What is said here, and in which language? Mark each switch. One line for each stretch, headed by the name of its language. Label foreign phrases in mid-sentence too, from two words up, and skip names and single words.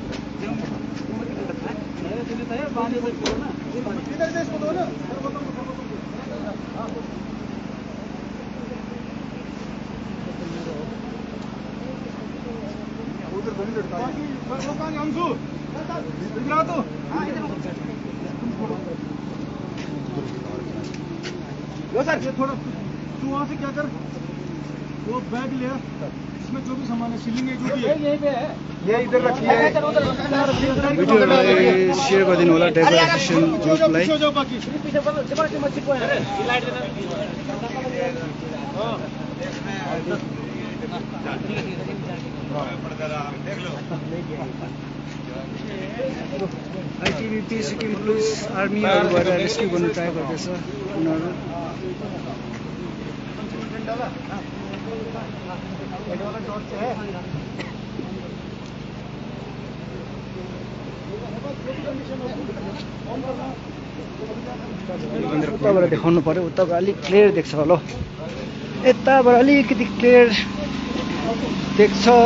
Hindi: इधर से इसको दो ना उधर बनी लड़का बाकी लोग कहां हमसू इधर आ तो हां इधर लो सर ये थोड़ा तू वहां से क्या कर वो बैग ले इसमें जो भी सामान है सीलिंग है जो भी है यहीं पे है ये इधर रखिए
Nepali: भिडियो शेयर कर दिनु होला डेकोरेसन ग्रुपलाई
Hindi: पीछे जाओ बाकी पीछे जबरदस्ती मत छिपो है लाइट देना हां देख लो
Nepali: आईटीबीपी सिक्किम पुलिस आर्मीहरु गएर रेस्क्यु गर्न ट्राई गर्दैछ उनीहरु उताबाट देखाउनु पर्यो उताबाट अलिक क्लियर देख्छ होला यताबाट अलिकति क्लियर देख्छ